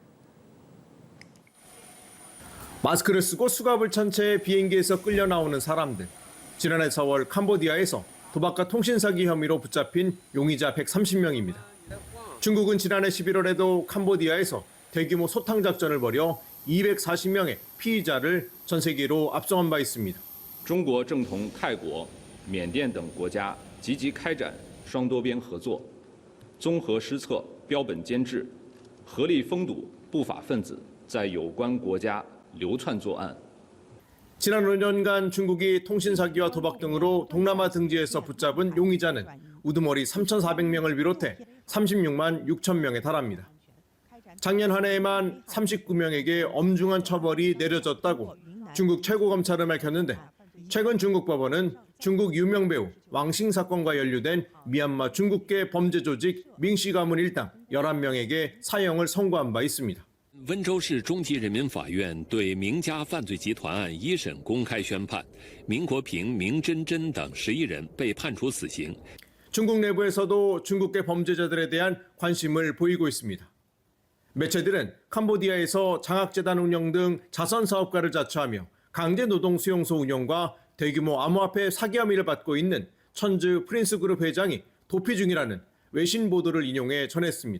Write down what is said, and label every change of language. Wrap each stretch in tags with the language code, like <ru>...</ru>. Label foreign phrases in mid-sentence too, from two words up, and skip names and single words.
<ko>마스크를 쓰고 수갑을 찬 채 비행기에서 끌려 나오는 사람들. 지난해 4월 캄보디아에서 도박과 통신 사기 혐의로 붙잡힌 용의자 130명입니다. 중국은 지난해 11월에도 캄보디아에서 대규모 소탕 작전을 벌여 240명의 피의자를 전 세계로 압송한 바 있습니다.</ko> <zh>中国正同泰国、缅甸等国家积极开展双多边合作，综合施策，标本兼治，合力封堵不法分子在有关国家流窜作案。</zh> <ko>지난 5년간 중국이 통신 사기와 도박 등으로 동남아 등지에서 붙잡은 용의자는 우두머리 3,400명을 비롯해 36만 6천 명에 달합니다. 작년 한 해에만 39명에게 엄중한 처벌이 내려졌다고 중국 최고검찰은 밝혔는데 최근 중국 법원은 중국 유명 배우 왕싱 사건과 연루된 미얀마 중국계 범죄 조직 밍시 가문 일당 11명에게 사형을 선고한 바 있습니다.</ko> <zh>温州市中级人民法院对明家犯罪集团案一审公开宣判，明国平、明真真等11人被判处死刑。</zh> <ko>중국 내부에서도 중국계 범죄자들에 대한 관심을 보이고 있습니다. 매체들은 캄보디아에서 장학재단 운영 등 자선 사업가를 자처하며 강제 노동 수용소 운영과 대규모 암호화폐 사기 혐의를 받고 있는 천즈 프린스 그룹 회장이 도피 중이라는 외신 보도를 인용해 전했습니다.</ko>